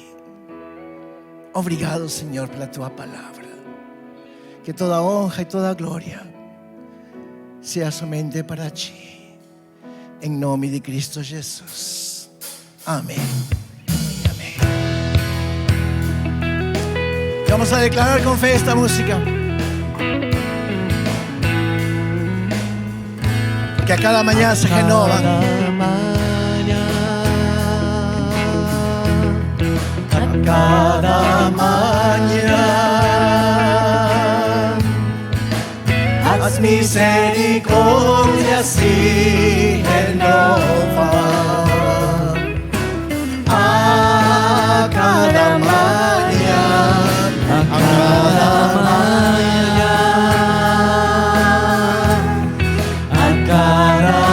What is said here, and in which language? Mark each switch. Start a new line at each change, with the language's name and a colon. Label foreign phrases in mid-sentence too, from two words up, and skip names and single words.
Portuguese: Obrigado, Senhor, pela Tua palavra. Que toda honra e toda glória seja somente para Ti, em nome de Cristo Jesus.
Spanish: Amém. Vamos a declarar con fe esta música. Que a cada mañana se renovan. A cada mañana
Portuguese: as misericórdias
Spanish: se renovan. A cada mañana. A cada